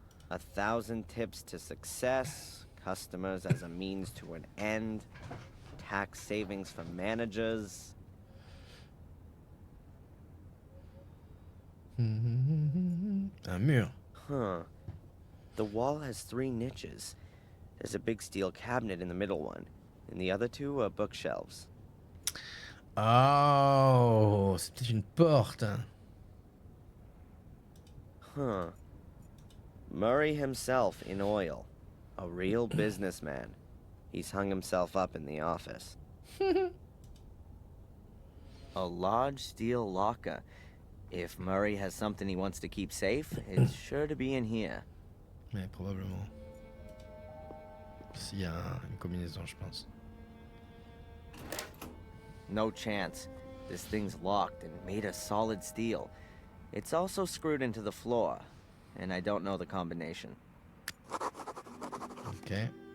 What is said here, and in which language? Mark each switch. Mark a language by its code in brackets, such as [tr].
[en] 1,000 tips to success, customers as a means to an end, tax savings for managers. [fr] Un mur. [en] Huh. The wall has 3 niches. There's a big steel cabinet in the middle one, and the other 2 are bookshelves. [fr] Oh, c'est peut-être une porte. [en] Huh. Murray himself in oil. A real businessman. He's hung himself up in the office. A large steel locker. If Murray has something he wants to keep safe, it's sure to be in here. [fr] Mais probablement. S'il y a une combinaison, je pense. [en] No chance. This thing's locked and made of solid steel. It's also screwed into the floor, and I don't know the combination. Ok.